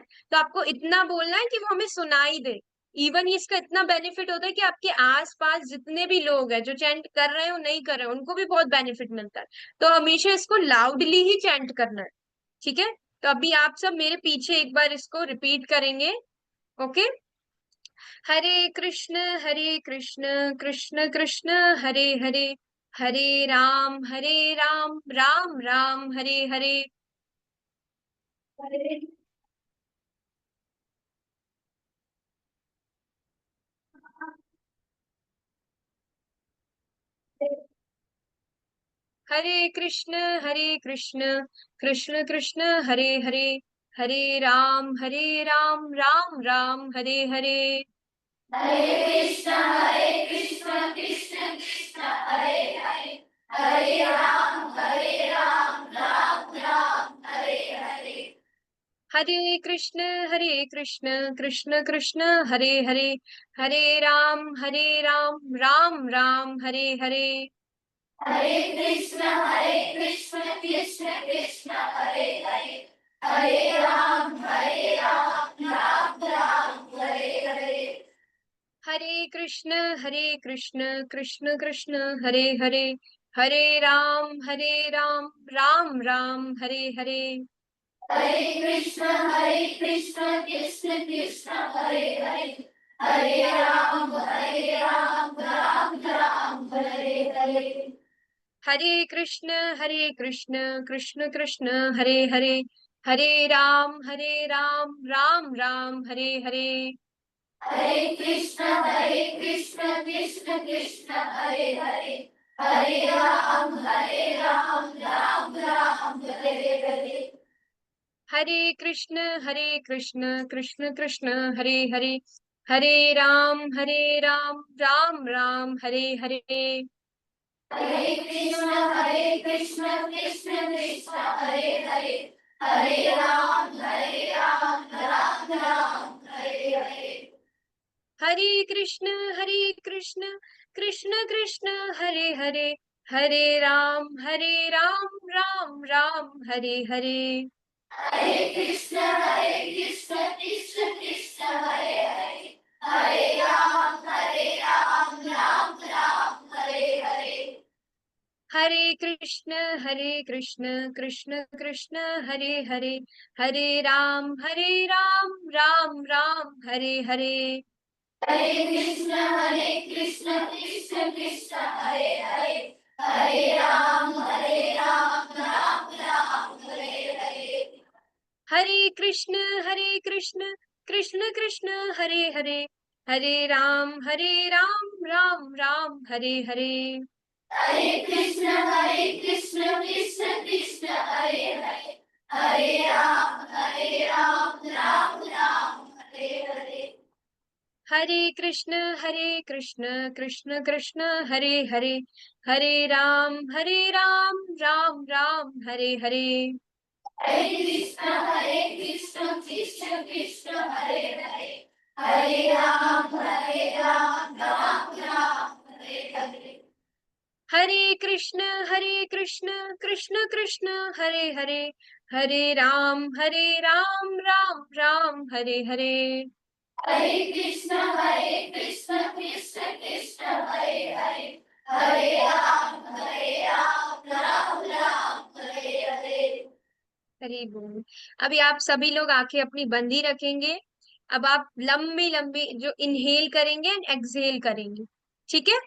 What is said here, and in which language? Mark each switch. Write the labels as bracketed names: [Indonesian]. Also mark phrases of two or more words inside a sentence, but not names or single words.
[Hindi] तो आपको इतना बोलना है कि वो हमें सुनाई दे। इवन इसका इतना बेनिफिट होता है कि आपके आसपास जितने भी लोग हैं जो चैंट कर रहे हैं और नहीं कर रहे हैं उनको भी बहुत बेनिफिट मिलता है। तो हमेशा इसको लाउडली ही चैंट करना है। ठीक है? तो अभी आप सब मेरे पीछे एक बार इसको रिपीट करेंगे। ओके? [Sanskrit] हरे कृष्ण कृष्ण कृष्ण हरे हरे, हरे राम राम राम हरे हरे। हरे कृष्ण कृष्ण कृष्ण हरे हरे, हरे राम राम राम हरे हरे। Hare Krishna, Krishna Krishna, Hare Hare, Hare Ram, Ram Ram, Hare Hare. हरे कृष्ण कृष्ण कृष्ण हरे हरे, हरे राम राम राम हरे हरे। Hare Krishna, Krishna Krishna, Hare Hare, Hare Ram, Ram Ram, Hare Hare. हरे कृष्ण कृष्ण कृष्ण हरे हरे, हरे राम राम राम हरे हरे। Hare Krishna, Krishna Krishna, Hare Hare, Hare Ram, Ram Ram, Hare Hare. हरे कृष्ण कृष्ण कृष्ण हरे हरे, हरे राम राम राम हरे हरे। Hare Krishna, Krishna Krishna, Hare Hare, Hare Ram, Ram Ram, Hare Hare. हरे कृष्ण कृष्ण कृष्ण हरे हरे, हरे राम राम राम हरे हरे। Hare Krishna, Krishna Krishna, Hare Hare, Hare Ram, Ram Ram, Hare Hare. हरे कृष्ण कृष्ण कृष्ण हरे हरे, हरे राम राम राम हरे हरे। Hare Krishna, Krishna Krishna, Hare Hare, Hare Ram, Ram Ram, Hare Hare. हरे कृष्ण कृष्ण कृष्ण हरे हरे, हरे राम राम राम हरे हरे। Hare Krishna, Krishna Krishna, Hare Hare, Hare Ram, Ram Ram, Hare Hare. हरे कृष्ण कृष्ण कृष्ण हरे हरे, हरे राम राम राम हरे हरे। Hare Krishna, Krishna Krishna, Hare Hare, Hare Ram, Ram Ram, Hare Hare. हरे कृष्ण कृष्ण कृष्ण हरे हरे, हरे राम राम राम हरे हरे। Hare Krishna, Krishna Krishna, Hare Hare, Hare Ram, Ram Ram, Hare Hare. हरे कृष्ण कृष्ण कृष्ण हरे हरे, हरे राम राम राम हरे हरे। Hare Krishna, Krishna Krishna, Hare Hare, Hare Ram, Ram Ram, Hare Hare. [Bangla] হরি বোল। [Hindi] अभी आप सभी लोग आंखें अपनी बंदी रखेंगे। अब आप लंबी लंबी जो इनहेल करेंगे [English] and exhale [Hindi] करेंगे, ठीक है?